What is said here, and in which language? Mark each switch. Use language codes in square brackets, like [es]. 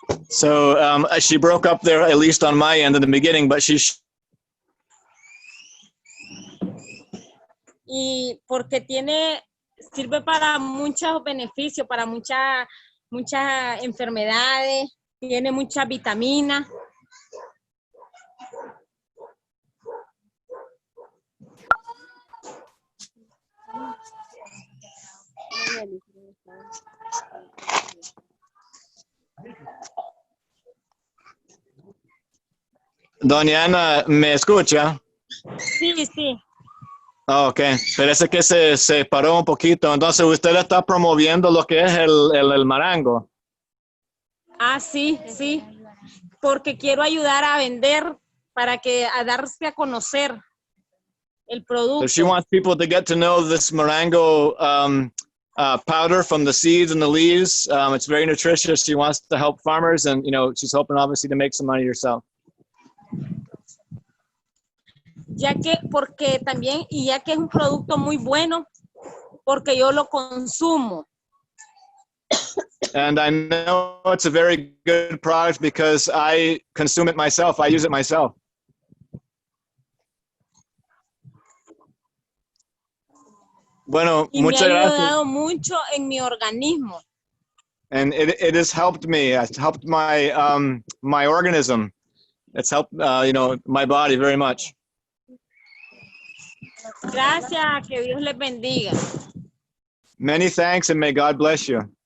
[en] So she broke up there, at least on my end in the beginning, but [es] y porque sirve para muchos beneficios, para muchas enfermedades, tiene muchas vitaminas. Doña Ana, ¿me escucha? Sí, sí. Oh, ok, parece que se paró un poquito. Entonces, usted está promoviendo lo que es el marango. Ah, sí, sí. Porque quiero ayudar a vender a darse a conocer el producto. [en] So she wants people to get to know this marango powder from the seeds and the leaves. It's very nutritious. She wants to help farmers, and she's hoping obviously to make some money herself. [es] Ya que es un producto muy bueno, porque yo lo consumo. [en] And I know it's a very good product because I consume it myself. I use it myself. [es] Bueno, muchas gracias. Me ha ayudado mucho en mi organismo. [en] And it has helped me. It's helped my my organism. It's helped my body very much. [es] Gracias, que Dios les bendiga. [en] Many thanks, and may God bless you.